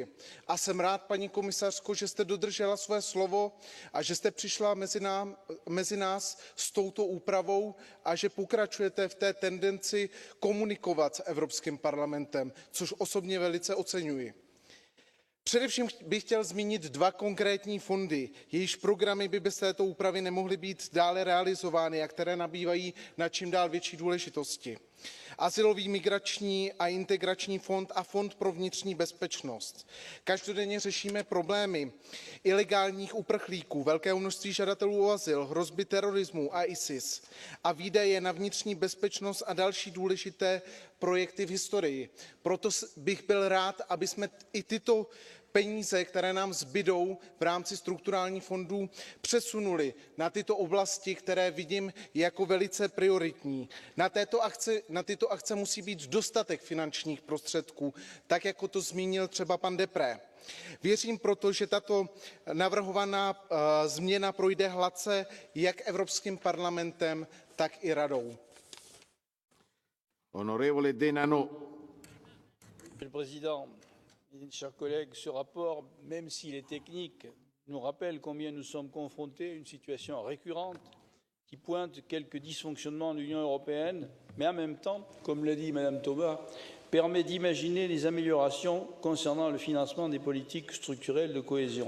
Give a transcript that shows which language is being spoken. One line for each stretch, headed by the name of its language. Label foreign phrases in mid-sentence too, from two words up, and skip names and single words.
Czech: A jsem rád, paní komisařko, že jste dodržela své slovo a že jste přišla mezi nás s touto úpravou a že pokračujete v té tendenci komunikovat s Evropským parlamentem, což osobně velice oceňuji. Především bych chtěl zmínit dva konkrétní fondy, jejichž programy by bez této úpravy nemohly být dále realizovány a které nabývají na čím dál větší důležitosti. Azylový, migrační a integrační fond a fond pro vnitřní bezpečnost. Každodenně řešíme problémy ilegálních uprchlíků, velkého množství žadatelů o azyl, hrozby terorismu a ISIS a výdaje na vnitřní bezpečnost a další důležité projekty v historii. Proto bych byl rád, aby jsme i tyto peníze, které nám zbydou v rámci strukturálních fondů, přesunuli na tyto oblasti, které vidím jako velice prioritní. Na tyto akce musí být dostatek finančních prostředků, tak jako to zmínil třeba pan Deprez. Věřím proto, že tato navrhovaná změna projde hladce jak Evropským parlamentem, tak i radou.
Italian: Onorevole Denanot.
French: Monsieur le Président, chers collègues, ce rapport, même s'il est technique, nous rappelle combien nous sommes confrontés à une situation récurrente qui pointe quelques dysfonctionnements de l'Union européenne, mais en même temps, comme l'a dit Mme Thomas, permet d'imaginer des améliorations concernant le financement des politiques structurelles de cohésion.